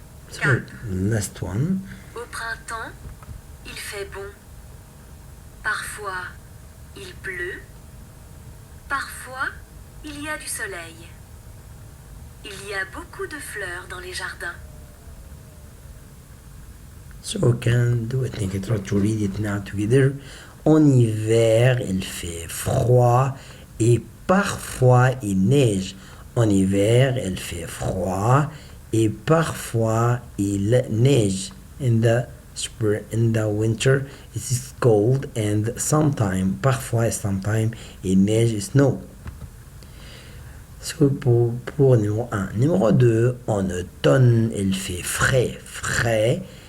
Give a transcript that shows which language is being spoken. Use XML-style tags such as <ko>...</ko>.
<en>So, last one.</en> <fr>Au printemps, il fait bon. Parfois, il pleut. Parfois, il y a du soleil. Il y a beaucoup de fleurs dans les jardins.</fr> <en>So we can do it. Think try to read it now together.</en> <fr>En hiver, il fait froid et parfois il neige. En hiver, il fait froid et parfois il neige.</fr> <en>In the spring, in the winter, it is cold and sometimes, parfois, sometimes,</en> <fr>il neige,</fr> <en>snow.</en> <fr>So pour numéro 1. Numéro 2, en automne, il fait frais.</fr>